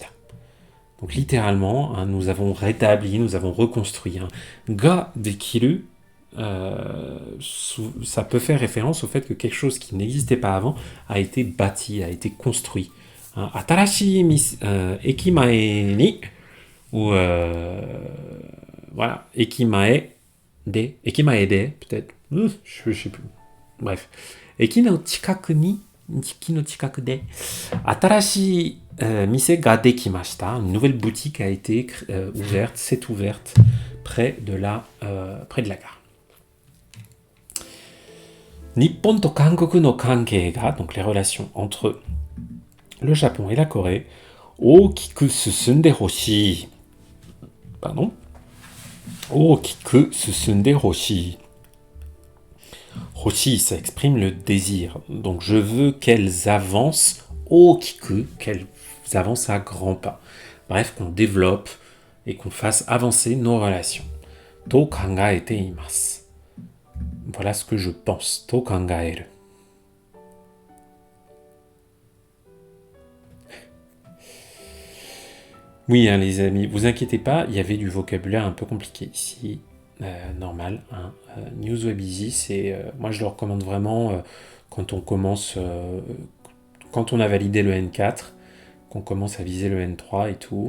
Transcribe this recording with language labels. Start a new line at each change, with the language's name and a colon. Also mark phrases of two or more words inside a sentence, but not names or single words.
French: Donc littéralement, hein, nous avons rétabli, nous avons reconstruit. Hein.
Japanese: ができる,
French: ça peut faire référence au fait que quelque chose qui n'existait pas avant a été bâti, a été construit. Hein.
Japanese: 新しい駅前に,
French: ou voilà,
Japanese: 駅前で、駅前で,
French: peut-être, je sais plus. Bref.
Japanese: 駅の近くに、駅の近くで、新しい店ができました.
French: Une nouvelle boutique a été ouverte, s'est ouverte près de la gare.
Japanese: 日本と韓国の関係が,
French: donc les relations entre le Japon et la Corée,
Japanese: 大きく進んでほしい.
French: Pardon.
Japanese: 大きく進んでほしい. Hoshi,
French: ça exprime le désir. Donc je veux qu'elles avancent okiku, qu'elles avancent à grands pas. Bref, qu'on développe et qu'on fasse avancer nos relations.
Japanese: と考えています.
French: Voilà ce que je pense.
Japanese: と考える.
French: Oui, hein, les amis, vous inquiétez pas, il y avait du vocabulaire un peu compliqué ici. Normal. Hein. Newsweb Easy, c'est, moi je le recommande vraiment quand on commence, quand on a validé le N4, qu'on commence à viser le N3 et tout.